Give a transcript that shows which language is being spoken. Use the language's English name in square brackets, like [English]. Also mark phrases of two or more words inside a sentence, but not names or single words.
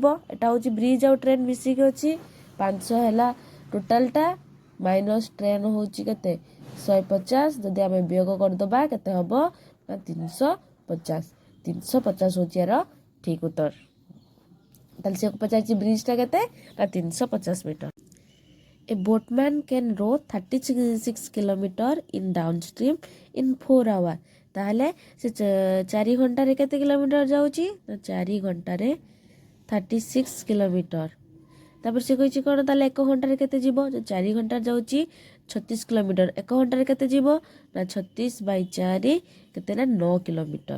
[Odia] ଏଟା ହେଉଛି ବ୍ରିଜ୍ ଆଉ ଟ୍ରେନ୍ ମିଶିକି ଅଛି 500 ହେଲା [English] totalଟା minus train [Odia] ହେଉଛି କେତେ 150 ଯଦି ଆମେ ବିୟୋଗ କରିଦେବା କେତେ ହେବ ନା 350। 350 ହେଉଛି ଏହାର ଠିକ୍ ଉତ୍ତର। ତାହେଲେ ସେ ପଚାରିଛି ବ୍ରିଜ୍ଟା କେତେ ନା 350 ମିଟର। [English] A boatman can row 36 kilometer in downstream in 4 hours. [Odia] ତାହେଲେ ସେ 4 ଘଣ୍ଟାରେ କେତେ କିଲୋମିଟର ଯାଉଛି ନା 4 ଘଣ୍ଟାରେ 36 କିଲୋମିଟର। ତାପରେ ସେ କହିଛି କ'ଣ ତାହେଲେ 1 ଘଣ୍ଟାରେ କେତେ ଯିବ 4 ଘଣ୍ଟାରେ ଯାଉଛି 36 କିଲୋମିଟର 1 ଘଣ୍ଟାରେ କେତେ ଯିବ ନା 36/4 କେତେ ନା 9 କିଲୋମିଟର।